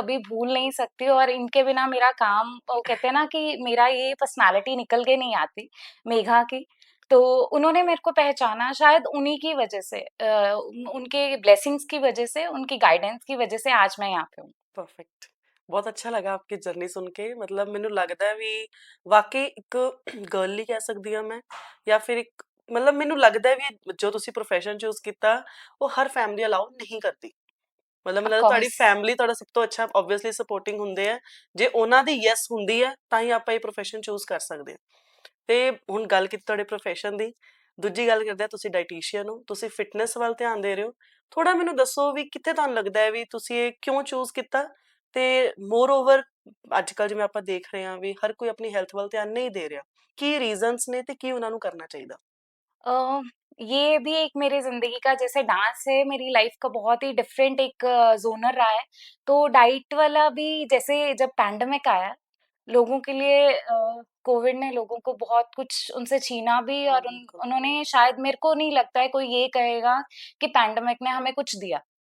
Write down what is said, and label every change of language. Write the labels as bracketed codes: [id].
[hi] कभी भूल नहीं सकती। और इनके बिना मेरा काम, वो कहते हैं ना कि मेरा ये पर्सनालिटी निकल के नहीं आती, मेघा की। तो उन्होंने मेरे को पहचाना शायद उन्हीं की वजह से, उनके ब्लेसिंग्स की वजह से, उनकी गाइडेंस की वजह से आज मैं यहाँ पे हूँ। परफेक्ट। बहुत अच्छा लगा आपकी जर्नी सुन के मतलब [pa] ਮੈਨੂੰ ਲੱਗਦਾ ਹੈ ਵੀ ਵਾਕਈ ਇੱਕ ਗਰਲ ਹੀ ਕਹਿ ਸਕਦੀ ਹਾਂ ਮੈਂ ਜਾਂ ਫਿਰ ਇੱਕ ਮਤਲਬ ਮੈਨੂੰ ਲੱਗਦਾ ਹੈ ਵੀ ਜੋ ਤੁਸੀਂ profession ਚੂਜ਼ ਕੀਤਾ ਉਹ ਹਰ ਫੈਮਿਲੀ ਅਲਾਉ ਨਹੀਂ ਕਰਦੀ ਮਤਲਬ ਮੈਨੂੰ [en] off [pa] ਲੱਗਦਾ ਤੁਹਾਡੀ [en] Course. [pa] ਫੈਮਿਲੀ ਤੁਹਾਡਾ ਸਭ ਤੋਂ ਅੱਛਾ ਆਬਵੀਅਸਲੀ ਸਪੋਰਟਿੰਗ ਹੁੰਦੇ ਆ ਜੇ ਉਹਨਾਂ ਦੀ ਯੈਸ ਹੁੰਦੀ ਹੈ ਤਾਂ ਹੀ ਆਪਾਂ ਇਹ profession ਚੂਜ਼ ਕਰ ਸਕਦੇ ਹਾਂ ਤੇ ਹੁਣ ਗੱਲ ਕੀਤੀ ਤੁਹਾਡੇ profession ਦੀ ਦੂਜੀ ਗੱਲ ਕਰਦੇ ਆ ਤੁਸੀਂ ਡਾਈਟੀਸ਼ੀਅਨ ਹੋ ਤੁਸੀਂ ਫਿਟਨੈਸ ਵੱਲ ਧਿਆਨ ਦੇ ਰਹੇ ਹੋ ਥੋੜਾ ਮੈਨੂੰ ਦੱਸੋ ਵੀ ਕਿੱਥੇ ਤੁਹਾਨੂੰ ਲੱਗਦਾ ਹੈ ਵੀ ਤੁਸੀਂ ਇਹ ਕਿਉਂ ਚੂਜ਼ ਕੀਤਾ ਤੇ ਮੋਰ ਓਵਰ ਅੱਜ ਕੱਲ ਜਿਵੇਂ ਆਪਾਂ ਦੇਖ ਰਹੇ ਹਾਂ ਵੀ ਹਰ ਕੋਈ ਆਪਣੀ ਹੈਲਥ ਵੱਲ ਧਿਆਨ ਨਹੀਂ ਦੇ ਰਿਹਾ ਕੀ ਰੀਜ਼ਨਸ ਨੇ ਤੇ ਕੀ ਉਹਨਾਂ ਨੂੰ [hi] करना चाहिए? अ, ये भी एक मेरी ज़िंदगी का, जैसे डांस है मेरी लाइफ का बहुत ही डिफरेंट एक ज़ोनर रहा है। तो डाइट वाला भी, जैसे जब पैंडेमिक आया, लोगों के लिए कोविड ने लोगों को बहुत कुछ उनसे छीना भी, और बिल्कुल। उन्होंने शायद, मेरे को नहीं लगता है कोई ये कहेगा कि पैंडेमिक ने हमें कुछ दिया।